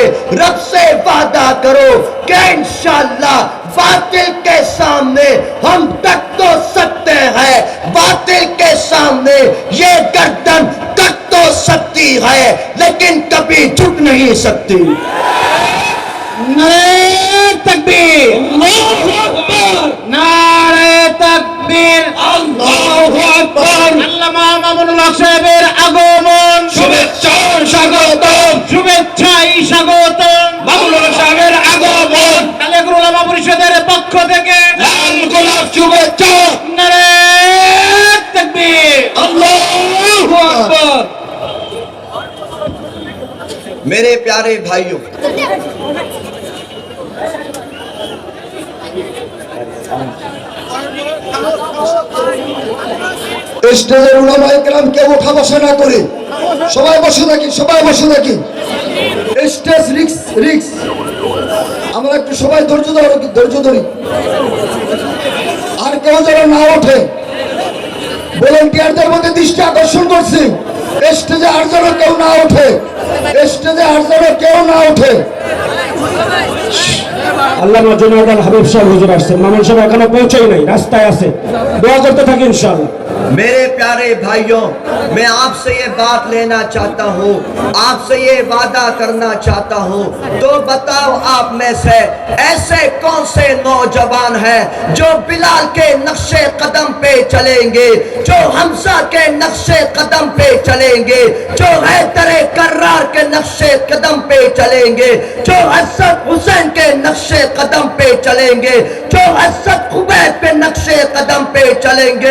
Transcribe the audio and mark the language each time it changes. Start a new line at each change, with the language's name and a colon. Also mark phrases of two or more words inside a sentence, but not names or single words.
Urdu: رب سے وعدہ کرو کہ انشاءاللہ باطل کے سامنے ہم ڈٹ تو سکتے ہیں، باطل کے سامنے یہ گردن کٹ تو سکتی ہے لیکن کبھی جھک نہیں سکتی۔ نعرہ تکبیر،
Arabic: اللہ اکبر،
Urdu: نعرہ تکبیر،
Arabic: اللہ اکبر।
Bangla: আল্লামা মামুনুল হক সাহেবের আগমন, শুভেচ্ছা স্বাগতম, শুভেচ্ছাই স্বাগতম। মামুনুল হক সাহেবের আগমন কালেকুল উলামা পরিষদের পক্ষ থেকে লাল গোলাপ শুভেচ্ছা।
Urdu: نعرہ تکبیر,
Arabic: الله أكبر.
Urdu: میرے پیارے بھائیوں،
Bangla: স্টেজের উলামায়ে কেরামকে ওঠা বসা না করে সবাই বসে থাকি, সবাই বসে থাকি। স্টেজ রিক্স, আমরা একটু সবাই ধৈর্য ধরি। আর কেউ যেন না ওঠে, ভলেন্টিয়ারদের মধ্যে দৃষ্টি আকর্ষণ করছি, স্টেজে আর যেন কেউ না ওঠে, স্টেজে আর যেন কেউ না ওঠে। আল্লামা জুনায়েদ আল হাবিব সাহেব হুজুর আসছেন, মামুন সাহেব এখনো পৌঁছেই নাই, রাস্তায় আছে, দোয়া করতে থাকি ইনশাআল্লাহ।
Urdu: میرے پیارے بھائیوں، میں آپ سے یہ بات لینا چاہتا ہوں، آپ سے یہ وعدہ کرنا چاہتا ہوں، تو بتاؤ آپ میں سے ایسے کون سے نوجوان ہیں جو بلال کے نقش قدم پہ چلیں گے، جو حمزہ کے نقش قدم پہ چلیں گے، جو حیدر کرار کے نقش قدم پہ چلیں گے، جو حضرت حسین کے نقش قدم پہ چلیں گے، جو حضرت عبید کے نقش قدم پہ چلیں گے؟